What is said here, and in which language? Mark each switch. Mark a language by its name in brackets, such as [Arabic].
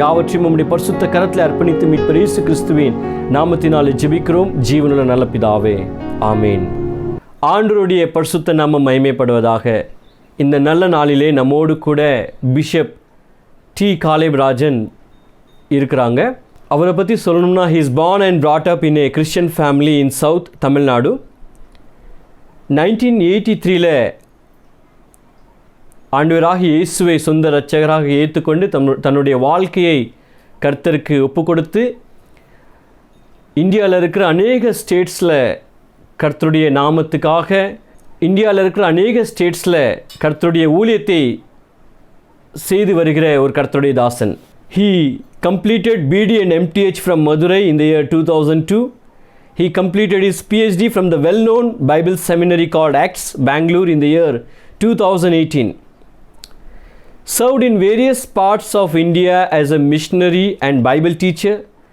[Tamil] யாவற்றையும் உம்முடைய பரிசுத்த கரத்தில் அர்ப்பணித்து மீட்பர் இயேசு கிறிஸ்துவின் நாமத்தினாலே ஜெபிக்கிறோம் ஜீவனுள்ள நல்ல பிதாவே, ஆமேன். ஆண்டவருடைய பரிசுத்த நாமம் மகிமைப்படுவதாக. இந்த நல்ல நாளிலே நம்மோடு கூட பிஷப் டி காலேப் ராஜன் இருக்கிறாங்க. அவரை பற்றி சொல்லணும்னா, [English] he is born and brought up in a Christian family in South Tamil Nadu. [Tamil] 1983 ஆண்டவராகிய இயேசுவை சொந்த இரட்சகராக ஏற்றுக்கொண்டு தன்னுடைய வாழ்க்கையை கர்த்தருக்கு ஒப்பு கொடுத்து இந்தியாவில் இருக்கிற அநேக ஸ்டேட்ஸில் கர்த்தருடைய நாமத்துக்காக, இந்தியாவில் இருக்கிற அநேக ஸ்டேட்ஸில் கர்த்தருடைய ஊழியத்தை செய்து வருகிற ஒரு கர்த்தருடைய தாசன். [English] He completed BD and MTH from Madurai in the year 2002. He completed his PhD from the well-known Bible seminary called Acts, Bangalore in the year 2018. Served in various parts of India as a missionary and Bible teacher.